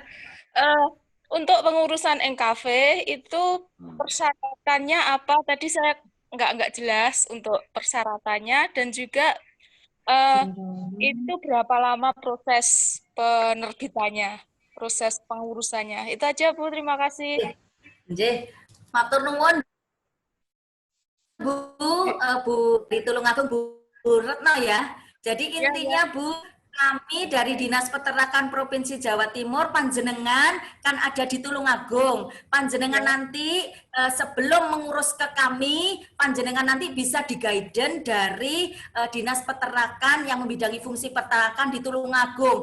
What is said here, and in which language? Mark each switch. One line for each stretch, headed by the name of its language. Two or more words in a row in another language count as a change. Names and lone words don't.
Indonesian: Untuk pengurusan NKV itu persyaratannya apa? Tadi saya nggak jelas untuk persyaratannya, dan juga itu berapa lama proses penerbitannya, proses pengurusannya. Itu aja Bu, terima kasih.
Javanese: Matur nuwun
Indonesian: Bu di Tulungagung Bu Retno ya. Jadi intinya Bu, kami dari Dinas Peternakan Provinsi Jawa Timur, panjenengan kan ada di Tulungagung. Panjenengan nanti sebelum mengurus ke kami, panjenengan nanti bisa di-guidance dari Dinas Peternakan yang membidangi fungsi peternakan di Tulungagung.